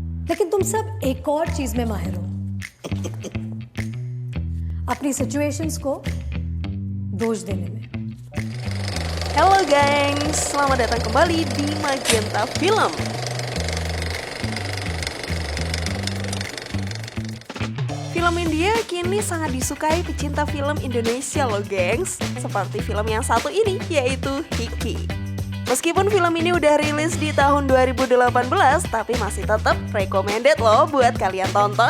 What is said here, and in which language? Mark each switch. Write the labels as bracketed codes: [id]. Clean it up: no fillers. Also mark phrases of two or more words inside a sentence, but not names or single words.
[hi] लेकिन तुम सब एक और चीज में माहिर हो, अपनी सिचुएशंस को दोष देने में. [id] Halo gengs, selamat datang kembali di Magenta Film. Film India kini sangat disukai pecinta film Indonesia loh gengs. Seperti film yang satu ini, yaitu Hiki. Meskipun film ini udah rilis di tahun 2018, tapi masih tetap recommended loh buat kalian tonton.